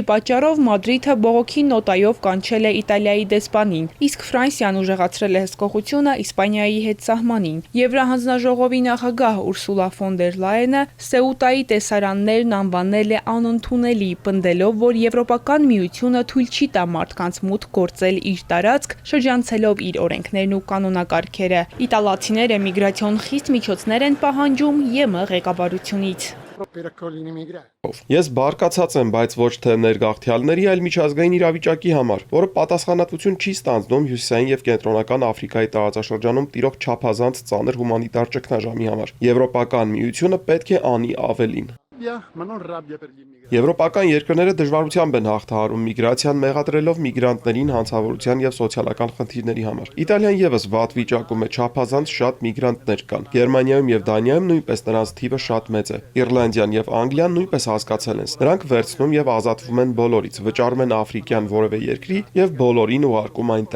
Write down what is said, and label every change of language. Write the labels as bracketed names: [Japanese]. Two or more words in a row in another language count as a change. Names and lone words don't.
[Armenian] պատճառով Մադրիդը բողոքի նոտայով կանչել է Իտալիայի դեսպանին, իսկ Ֆրանսիան ուժեղացրել է հսկողությունը Իսպանիայի հետ սահմանին։ Եվրահանձնաժողովի նախագահ Ուրսուլա ֆոն դեր Լայենը Սեուտայի տեսարաններն անվանել է անընդունելի, պնդելով, որ Եվրոպական միությունը թույլ չի տա մարդկանց մուտք գործել իր տարածք, շրջանցելով իր օրենքներն ու կանոնակարգերը։ Իտալացիները միգրացիոն խիստ միջոցներ են պահանջում ԵՄ ղեկավարությունից։ [Italian] per accogliere i migranti. [Armenian] Ես բարկացած եմ, բայց ոչ թե ներգաղթյալների, այլ միջազգային իրավիճակի համար, որը պատասխանատվություն չի ստանձնում Հյուսիսային եւ Կենտրոնական Աֆրիկայի տարածաշրջանում տիրող չափազանց ծանր հումանիտար ճգնաժամի համար։ Եվրոպական միությունը պետք է անի ավելին։ [Italian] Ma non rabbia per gli immigrati. [Armenian] Եվրոպական երկրները դժվարությամբ են հաղթահարում միգրացիան, մեղադրելով միգրանտներին հանցավորության եւ սոցիալական խնդիրների համար։ Իտալիան եւս վատ վիճակում է, չափազանց շատ միգրանտներ կան։ Գերմանիայում եւ Դանիայում նույնպես նրանց թիվը շատ մեծ է։ Իռլանդիան եւ Անգլիան նույնպես հասկացել են։ Նրանք վերցնում եւ ազատվում են բոլորից, վճարում են աֆրիկյան որևէ երկրի եւ բոլորին ուղարկում այնտեղ։